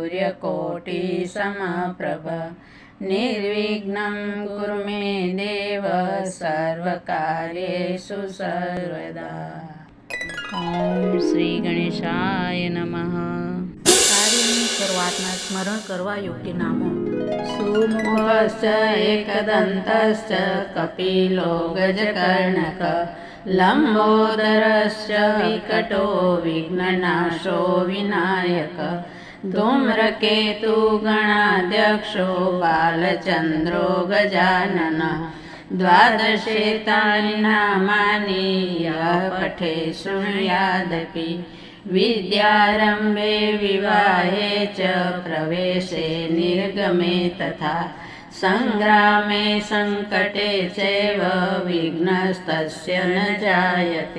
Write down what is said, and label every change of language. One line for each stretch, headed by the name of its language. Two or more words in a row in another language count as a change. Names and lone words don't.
Sanskrit: सूर्यकोटिसमप्रभ निर्विघ्नं कुरु मे देव सर्वकार्येषु सर्वदा। ओम श्री गणेशाय नमः।
Gujarati: કાર્યની શરૂઆતમાં સ્મરણ કરવા યોગ્ય નામો:
Sanskrit: સુમુખશ્ચ एकदन्तश्च કપિલો ગજકર્ણક લંબોદરશ્ચ વિકટો વિઘ્નનાશો વિનાયક ધૂમ્રકેતુ ગણાધ્યક્ષો બાલચંદ્રો ગજાનન द्वादशेतानि नामानि यः पठे शृणुयादपि विद्यारम्भे विवाहे च प्रवेशे निर्गमे तथा संग्रामे संकटे चैव विघ्नस्तस्य न जायते।